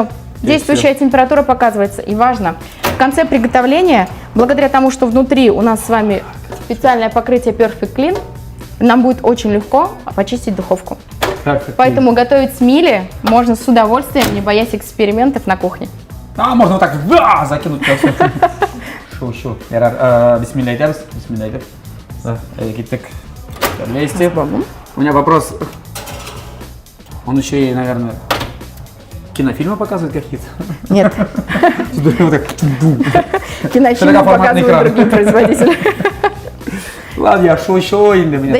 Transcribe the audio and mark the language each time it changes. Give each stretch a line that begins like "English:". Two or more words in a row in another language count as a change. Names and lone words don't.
Russian: Действующая температура показывается. И важно, в конце приготовления, благодаря тому, что внутри у нас с вами специальное покрытие Perfect Clean, нам будет очень легко почистить духовку. Так, Поэтому готовить с Мили можно с удовольствием, не боясь экспериментов на кухне. А, можно вот так закинуть. Шо.
Kazakh: Бисмилля айтамыз. Бисмилля айтып. Кеттік.
Russian: Вместе. У меня вопрос. Он еще и, наверное, кинофильмы показывает какие-то. Нет, Вот так. кинофильмы Широкоформатный показывают экран. другие производители. Ладно, я шо, инда меня.